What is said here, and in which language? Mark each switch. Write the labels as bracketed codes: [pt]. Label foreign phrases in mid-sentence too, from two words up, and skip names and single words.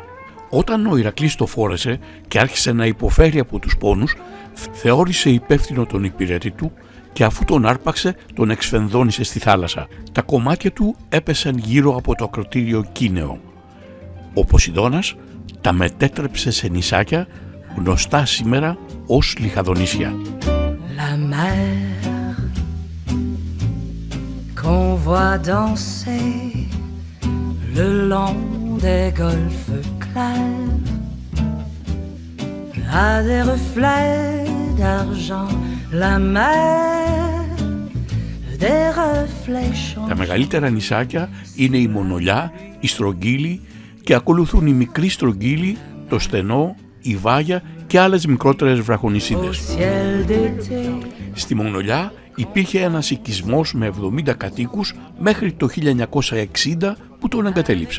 [el] Όταν ο Ηρακλής το φόρεσε και άρχισε να υποφέρει από τους πόνους, θεώρησε υπεύθυνο τον υπηρέτη του και αφού τον άρπαξε τον εξφενδώνησε στη θάλασσα. Τα κομμάτια του έπεσαν γύρω από το ακροτήριο Κίνεο. Ο Ποσειδώνας τα μετέτρεψε σε νησάκια γνωστά σήμερα ως Λιχαδονήσια. [fr] La mer qu'on voit danser le long des golfes clairs a des reflets d'argent. La mer des reflets changés. [el] Τα μεγαλύτερα νησάκια είναι η Μονολιά, η Στρογγύλη και ακολουθούν η Μικρή Στρογγύλη, το Στενό, η Βάγια και άλλες μικρότερες βραχονησίδες. Στη Μονολιά υπήρχε ένας οικισμός με 70 κατοίκους μέχρι το 1960 που τον εγκατέλειψαν.